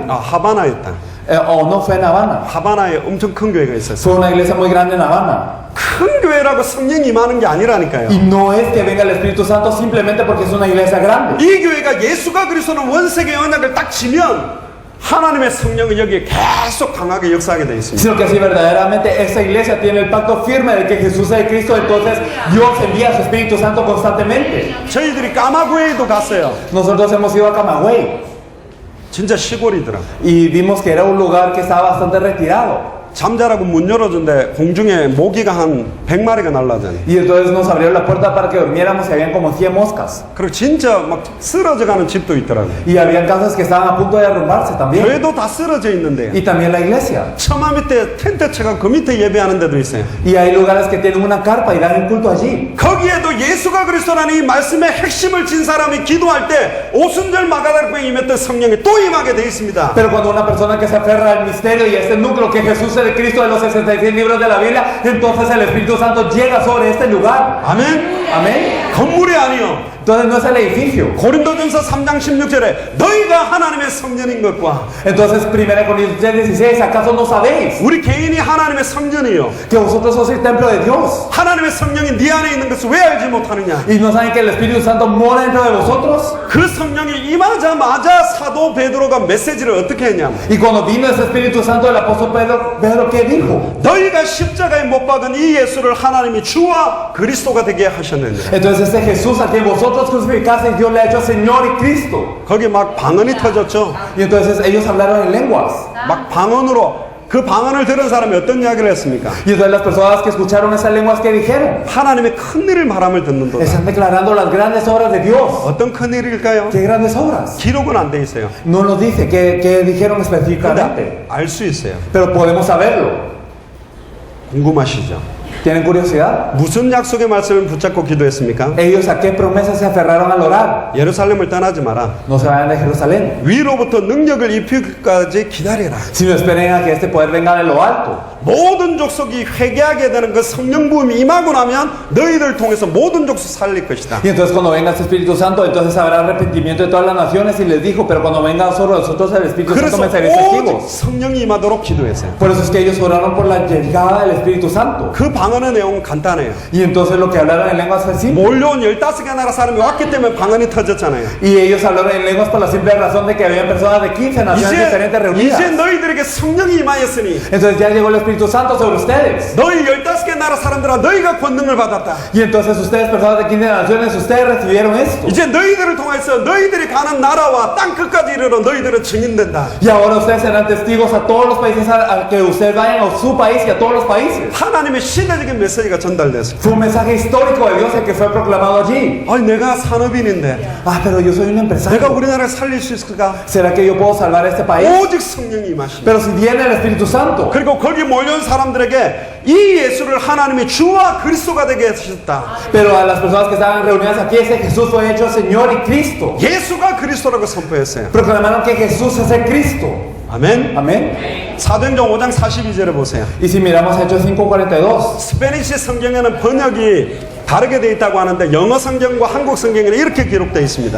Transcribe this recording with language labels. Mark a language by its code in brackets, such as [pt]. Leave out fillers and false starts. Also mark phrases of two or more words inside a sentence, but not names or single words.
[ko] 아, 하바나였다. [es] O no, fue en Habana. [ko] 하바나에 엄청 큰 교회가 있었어요. [es] Fue una iglesia muy grande en Habana. [ko] 큰 교회라고 성령이 임하는 게 아니라니까요. [es] Y no es que venga el Espíritu Santo simplemente porque es una iglesia grande. [ko] 이 교회가 예수가 그리스도는 원색의 언약을 딱 지면 하나님의 성령은 여기에 계속 강하게 역사하게 되어 있습니다. [es] Sino que si verdaderamente esa iglesia tiene el pacto firme de que Jesús es Cristo, entonces Dios envía a su Espíritu Santo constantemente. [ko] 저희들이 까마구에도 갔어요. [es] Nosotros hemos ido a Camagüey [ko] 진짜 시골이더라. [es] y vimos que era un lugar que estaba bastante retirado. [ko] 잠자라고 문 열어준데 공중에 모기가 한 100마리가 날라다니. [es] Y entonces nos abrieron la puerta para que durmiéramos y habían como 100 moscas. [ko] 그리고 진짜 막 쓰러져가는 집도 있더라고요. [es] Y habían casas que estaban a punto de derrumbarse también. [ko] 교회도 다 쓰러져 있는데 [es] Y también la iglesia. [ko] 처마 밑에 텐트 쳐가 그 밑에 예배하는 데도 있어요. [es] Y hay lugares que tienen una carpa y dan el culto allí. [ko] 거기에도 예수가 그리스도라는 이 말씀의 핵심을 진 사람이 기도할 때 오순절 마가다락방에 임했던 성령이 또 임하게 돼 있습니다. [es] Pero cuando una persona que se aferra al misterio y a este núcleo que Jesús es el Cristo de los 66 libros de la Biblia, entonces el Espíritu Santo llega sobre este lugar. [ko] 아멘. [es] Amén. [ko] 건물이 아니요. [es] Entonces no es el edificio. [ko] 고린도전서 3장 16절에 너희가 하나님의 성전인 것과 [es] Entonces 1 Corintios 16, ¿acaso no sabéis [ko] 우리 개인이 하나님의 성전이요. [es] que vosotros sois el templo de Dios? [ko] 하나님의 성령이 네 안에 있는 것을 왜 알지 못하느냐? [es] ¿Y no saben que el Espíritu Santo mora dentro de vosotros? [ko] 그 성령이 임하자마자 사도 베드로가 메시지를 어떻게 했냐면 [es] Y cuando vino ese Espíritu Santo, el apóstol Pedro ¿qué dijo? [ko] 너희가 십자가에 못 박은 이 예수를 하나님이 주와 그리스도가 되게 하셨느니라. [es] Entonces este Jesús a quien vosotros crucificasteis, Dios le ha hecho Señor y Cristo. [ko] 거기 막 방언이 터졌죠. [es] Y entonces ellos hablaron en lenguas. [ko] 막 방언으로 그 방언을 들은 사람이 어떤 이야기를 했습니까? [es] Y entonces las personas que escucharon esas lenguas, ¿qué dijeron? [ko] 하나님의 큰 일을 말함을 듣는도다. [es] Están declarando las grandes obras de Dios. [ko] 어떤 큰 일일까요? [es] ¿Qué grandes obras? [ko] 기록은 안 돼 있어요. [es] No nos dice qué dijeron específicamente. [ko] 근데 알 수 있어요. [es] Pero podemos saberlo. [ko] 궁금하시죠? [es] ¿Tienen curiosidad? [ko] 무슨 약속의 말씀을 붙잡고 기도했습니까? [es] Ellos a qué promesas se aferraron al orar. [ko] 예루살렘을 떠나지 마라. [es] No se vayan de Jerusalén, [ko] 위로부터 능력을 입히기까지 기다려라. [es] sino esperen a que este poder venga de lo alto. [ko] 모든 족속이 회개하게 되는 그 성령 부음이 임하고 나면 너희들 통해서 모든 족속 살릴 것이다. [es] Y entonces cuando venga este Espíritu Santo, entonces habrá arrepentimiento de todas las naciones. Y les dijo, pero cuando venga sobre nosotros el Espíritu Santo, [ko] 그래서 [es] me seréis [ko] 오직 [es] testigos. [ko] 성령이 임하도록 기도했어요. [es] Por eso es que ellos oraron por la llegada del Espíritu Santo. [ko] 그 방언의 내용은 간단해요. [es] Y entonces lo que hablaron en lenguas fue simple. [ko] 몰려온 15개 나라 사람이 왔기 때문에 방언이 터졌잖아요. [es] Y ellos hablaron en lenguas por la simple razón de que había personas de 15 naciones diferentes [ko] 이제 [es] reunidas. [ko] 너희들에게 성령이 임하였으니 [es] Entonces ya llegó el Espíritu Santo sobre ustedes. [ko] 너희 15개 나라 사람들아 너희가 권능을 받았다. [es] Y entonces ustedes, personas de 15 naciones, ustedes recibieron esto. [ko] 이제 너희들을 통해서 너희들이 가는 나라와 땅 끝까지 이르러 너희들은 증인된다. [es] Y ahora ustedes serán testigos a todos los países a que ustedes vayan a su país y a todos los países. [ko] 하나님의 시대적인 메시지가 전달됐어요. [es] Fue un mensaje histórico de Dios el que fue proclamado allí. [ko] 아니 내가 산업인인데 [es] Ah, pero yo soy un [ko] 내가 [es] empresario. [ko] 우리나라를 살릴 수 있을까? [es] ¿Será que yo puedo salvar este país? [ko] 오직 성령이 임하십니다. [es] Pero si viene el Espíritu Santo. [ko] 그리고 거기 몰려온 사람들에게 이 예수를 하나님이 주와 그리스도가 되게 하셨다. [es] Pero a las personas que estaban reunidas aquí, ese Jesús fue hecho Señor y Cristo. [ko] 예수가 그리스도라고 선포했어요. [es] Proclamaron que Jesús es el Cristo. [ko] 아멘. [es] Amén. [ko] 사도행전 5장 42절에 보세요. [es] Y si miramos Hechos 5:42, [ko] 스페니시 성경에는 번역이 다르게 돼 있다고 하는데 영어 성경과 한국 성경에는 이렇게 기록되어 있습니다.